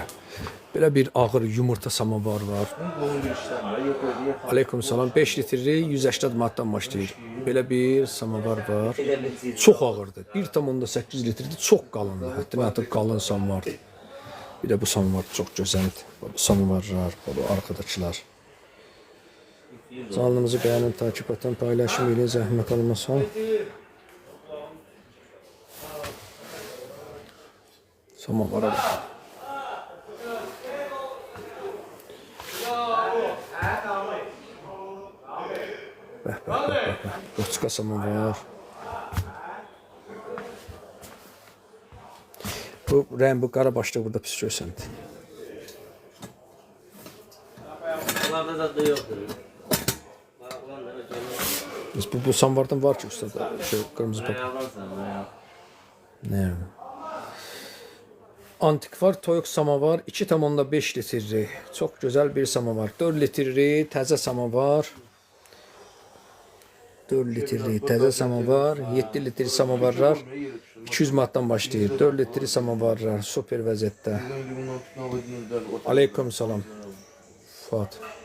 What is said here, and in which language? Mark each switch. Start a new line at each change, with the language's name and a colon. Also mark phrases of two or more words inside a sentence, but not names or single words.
Azerbaijani: Belə bir ağır yumurta samovar var. Aleyküm salam. 5 litri 180 manatdan başlayır. Belə bir samovar var. Çox ağırdır. 1,8 litrdir. Çox qalındır. Hətta artıq qalın samovardır. Bir də bu samovar çox gözəldir. Bu samovarlar, bu arkadaşlar.
Turkish: Kanalımızı beğenin, takip edin, paylaşın,
Azerbaijani: ile zahmet olmasa.
Turkish: Samavara bakın.
Azerbaijani: Bəh. Qoçqa samovar. Bu Rembo qara başda burada pis görsəndi. Bunlarda da yoxdur. Bu samovardan var ki ustada.
Turkish: Şu kırmızı bak. Ne?
Azerbaijani: Antikvar toyuq samovar 2,5 litrli.
Turkish: Çok güzel bir samovar.
Azerbaijani: 4 litrli təzə samovar. 4 litrli təzə samovar. 7 litrli samovarlar 200 manatdan başlayır. 4 litrli samovarlar super vəziyyətdə. Aleyküm salam. Fuat.